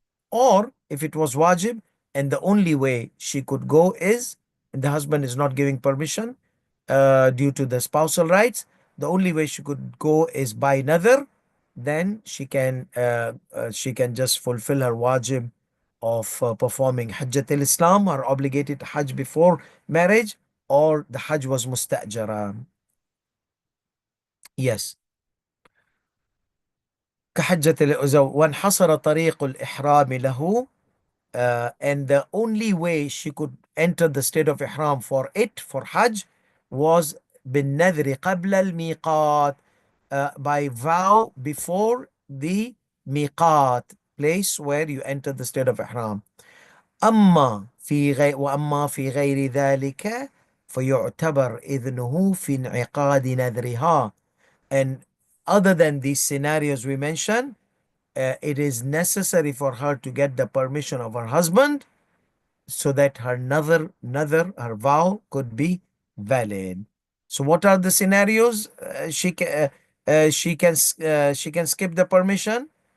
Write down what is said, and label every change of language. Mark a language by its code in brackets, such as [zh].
[en] Or if it was wajib and the only way she could go is, and the husband is not giving permission due to the spousal rights, the only way she could go is by nadhr, then she can just fulfill her wajib of performing Hajjat al-Islam, or obligated Hajj before marriage, or the Hajj was mustajara. Yes. [ar] كحجة وانحصر طريق الإحرام له. [en] And the only way she could enter the state of ihram for Hajj, was [ar] بالنذر قبل الميقات, [en] by vow before the miqat, place where you enter the state of ihram. [ar] وأما في غير ذلك فيعتبر إذنه في انعقاد نذرها. [en] And other than these scenarios we mentioned, it is necessary for her to get the permission of her husband, so that her her vow could be valid. So what are the scenarios? She can skip the permission.